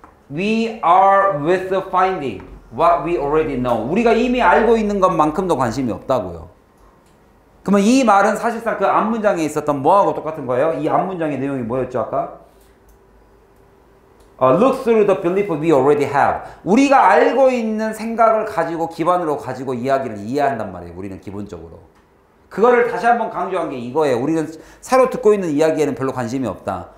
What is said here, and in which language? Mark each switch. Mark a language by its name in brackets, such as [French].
[English] We are with finding what we already know. [Korean] 우리가 이미 알고 있는 것만큼도 관심이 없다고요. 그러면 이 말은 사실상 그 앞문장에 있었던 뭐하고 똑같은 거예요? 이 앞문장의 내용이 뭐였죠, 아까? [English] Look through the belief we already have. [Korean] 우리가 알고 있는 생각을 기반으로 가지고 이야기를 이해한단 말이에요. 우리는 기본적으로. 그거를 다시 한번 강조한 게 이거예요. 우리는 새로 듣고 있는 이야기에는 별로 관심이 없다.